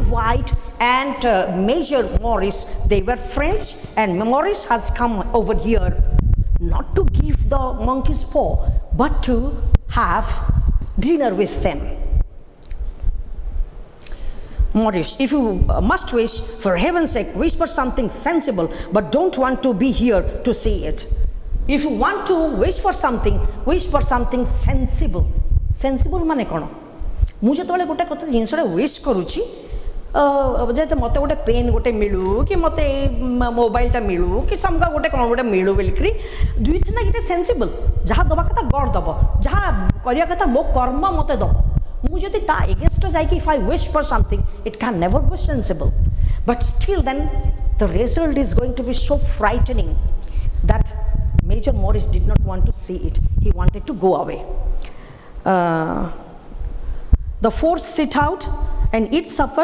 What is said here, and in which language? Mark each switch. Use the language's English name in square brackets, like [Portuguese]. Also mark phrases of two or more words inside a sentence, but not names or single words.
[English] White and Major Morris, they were friends, and Morris has come over here not to give the monkey's paw, but to have dinner with them. Morris, if you must wish, for heaven's sake, wish for something sensible, but don't want to be here to see it. If you want to wish for something sensible. [Odia] Sensible ମାନେ କ'ଣ? ମୁଁ ଯେତେବେଳେ ଗୋଟେ କଥା ଜିନିଷଟା ୱିଶ୍ କରୁଛି, ଯେତେ ମୋତେ ଗୋଟେ ପେନ୍ ଗୋଟେ ମିଳୁ କି ମୋତେ ଏଇ ମୋବାଇଲଟା ମିଳୁ କି ସମକା ଗୋଟେ କ'ଣ ଗୋଟେ ମିଳୁ ବୋଲିକିରି ଦୁଇ ଥିନା ଗୋଟେ ସେନ୍ସିବଲ୍, ଯାହା ଦେବା କଥା ଗଡ଼ ଦେବ, ଯାହା କରିବା କଥା ମୋ କର୍ମ ମୋତେ ଦେବ। ମୁଁ ଯଦି ତା ଏଗେନ୍ଷ୍ଟ ଯାଇକି [English] if I wish for something, it can never be sensible. But still then the result is going to be so frightening that Major Morris did not want to see it. He wanted to go away. The 4 sit out and eat supper.